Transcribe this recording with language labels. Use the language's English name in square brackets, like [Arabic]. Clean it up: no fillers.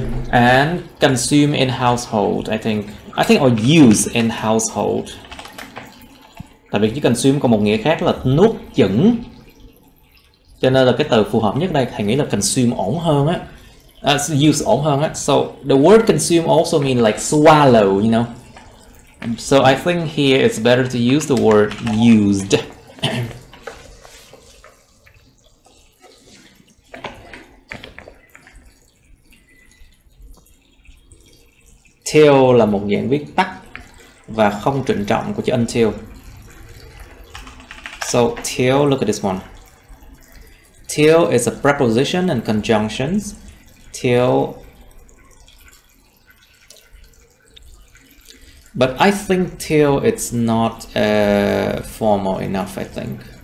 [English] And consume in household, I think, or use in household. [Vietnamese] Tại vì cái consume có một nghĩa khác là nuốt chửng, cho nên là cái từ phù hợp nhất đây thầy nghĩ là consume ổn hơn á, use ổn hơn á. [English] So the word consume also mean like swallow, you know. So I think here it's better to use the word used. [Vietnamese] Till là một dạng viết tắt và không trịnh trọng của chữ until. [English] So till, look at this one. Till is a preposition and conjunctions. Till, but I think till it's not formal enough, I think.